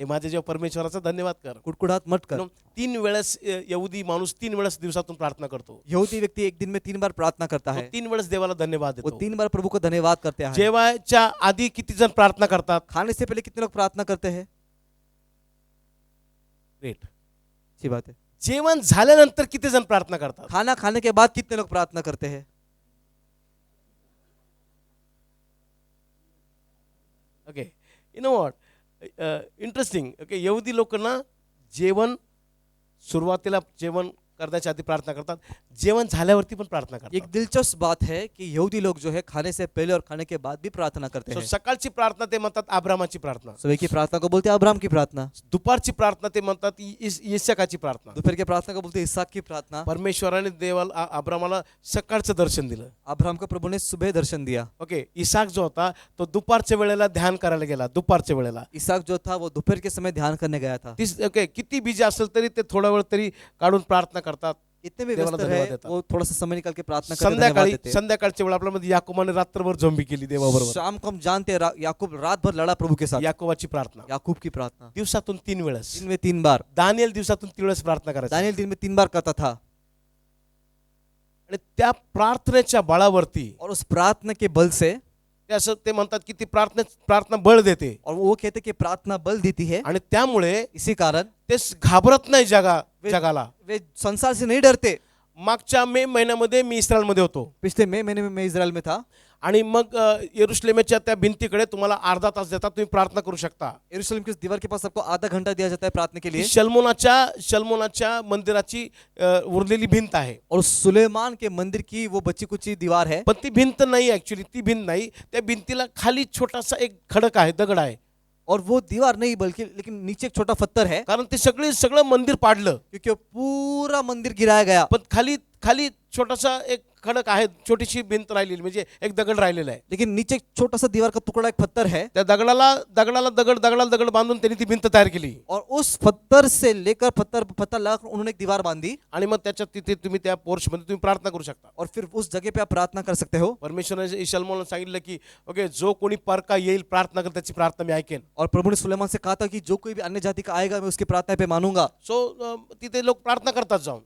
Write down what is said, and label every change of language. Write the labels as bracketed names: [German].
[Marathi] हे माझ्या जेव्हा परमेश्वराचा धन्यवाद कर. [Hindi] कुड़कुड़ाहट मत कर. [Marathi] 3 वेळेस यहुदी माणूस 3 वेळेस दिवसातून प्रार्थना करतो. [Hindi] यहूदी व्यक्ति एक दिन में 3 बार प्रार्थना करता [Marathi] तो [Hindi] है. [Marathi] 3 वेळेस देवाला धन्यवाद [Hindi] वो [Marathi] देतो. [Hindi] 3 बार प्रभु को धन्यवाद करते हैं. [Marathi] जेवायच्या आधी किती जण प्रार्थना करतात? [Hindi] खाने से पहले कितने लोग प्रार्थना करते हैं? [English] Great. [Hindi] अच्छी बात है. [Marathi] जेवण झाल्यानंतर किती जण प्रार्थना करतात? [Hindi] खाना खाने के बाद कितने लोग प्रार्थना करते हैं? [English] Okay, you know what, interesting. [Marathi] Okay, यहुदी लोक ना जेवण सुरुवातीला जेवण करण्याच्या आधी प्रार्थना करतात, जेवण झाल्यावरती पण प्रार्थना एक करतात. [Hindi] दिलचस्प बात है कि यहूदी लोग जो है खाने से पहले और खाने के बाद भी प्रार्थना करते [English] So, [Hindi] हैं. [Marathi] सकाळची प्रार्थना ते म्हणतात अब्रामाची प्रार्थना, [Hindi] सुबह की प्रार्थना को बोलते हैं अब्राहम की प्रार्थना, [Marathi] दुपारची प्रार्थना ते म्हणतात इसहाकाची प्रार्थना. [Hindi] दोपहर की प्रार्थना को बोलते हैं इसहाक की प्रार्थना. [Marathi] परमेश्वराने देवाला अब्रामाला सकाळचं दर्शन दिलं. [Hindi] अब्राहम को प्रभु ने सुबह दर्शन दिया. [Marathi] ओके, इसहाक जो होता तो दुपारच्या वेळेला ध्यान करायला गेला. दुपारच्या वेळेला [Hindi] इसहाक जो था वो दोपहर के समय ध्यान करने गया था. [Marathi] ओके, किती बिजी असेल तरी ते थोडा वेळ तरी काढून प्रार्थना करतात. [Hindi] इतने भी [Marathi] देवाला [Hindi] व्यस्त [Marathi] धन्यवाद [Hindi] है [Marathi] देतात. [Hindi] वो थोड़ा सा समय निकाल के प्रार्थना करते धन्यवाद [Marathi] संध्याकाळी [Hindi] देते. [Marathi] संध्याकाळच्या वेळ आपल्यामध्ये याकोबाने रात्रभर झोंबी केली देवाबरोबर. [Hindi] शाम को हम जानते हैं याकूब रात भर लड़ा प्रभु के साथ. [Marathi] याकोबाची प्रार्थना [Hindi] याकूब की प्रार्थना [Marathi] दिवसातून 3 वेळेस. [Hindi] दिन में 3 बार. [Marathi] दानिएल दिवसातून 3 वेळेस प्रार्थना करायचा. [Hindi] दानिएल दिन में 3 बार करता था. [Marathi] आणि त्या प्रार्थनेच्या बळावरती [Hindi] और उस प्रार्थना के बल से, [Marathi] ते असं ते म्हणतात की ती प्रार्थना बळ देते. [Hindi] और वो कहते कि प्रार्थना बल देती है. [Marathi] आणि त्यामुळे [Hindi] इसी कारण [Marathi] ते घाबरत नाही जगाला. [Hindi] वे संसार से नहीं डरते. [Marathi] मागच्या मे महिन्यामध्ये मी इस्रायलमध्ये होतो [Hindi] पिछले मई महीने में मैं इजराइल में था. [Marathi] आणि मग यरुशलेमेच्या त्या भिंतीकडे तुम्हाला अर्धा तास देतात, तुम्ही प्रार्थना करू शकता. [Hindi] यरूशलेम की उस दीवार के पास आपको आधा घंटा दिया जाता है प्रार्थना के लिए. [Marathi] शलमोनाच्या मंदिराची उरलेली भिंत आहे. [Hindi] और सुलेमान के मंदिर की वो बची कुची दीवार है. [Marathi] पण ती भिंत नाही, ऍक्च्युली ती भिंत नाही. त्या भिंतीला खाली छोटासा एक खडक आहे, दगड आहे. [Hindi] और वो दीवार नहीं बल्कि लेकिन नीचे एक छोटा पत्थर है. [Marathi] कारण ते सगळं मंदिर पाडलं. [Hindi] क्योंकि वो पूरा मंदिर गिराया गया. [Marathi] पण खाली खाली छोटासा एक खडक आहे, छोटीशी भिंत राहिलेली, म्हणजे एक दगड राहिलेला आहे. [Hindi] लेकिन नीचे एक छोटा सा दीवार का टुकड़ा एक पत्थर है. [Marathi] त्या दगडाला दगड बांधून त्यांनी ती भिंत तयार केली. [Hindi] और उस पत्थर से लेकर पत्थर लगाकर उन्होंने एक दीवार बांधी. [Marathi] आणि मग त्याच्यात तिथे तुम्ही त्या पोर्च मध्ये तुम्ही प्रार्थना करू शकता. [Hindi] और फिर उस जगह पे आप प्रार्थना कर सकते हो. [Marathi] परमेश्वराने शलमोनला सांगितलं की ओके, जो कोणी परका येईल प्रार्थना कर, त्याची प्रार्थना मी ऐकेन. [Hindi] और प्रभु ने सुलेमान से कहा था कि जो कोई भी अन्य जाति का आएगा मैं उसकी प्रार्थना पे मानूंगा. [Marathi] सो तिथे लोक प्रार्थना करतात जाऊन.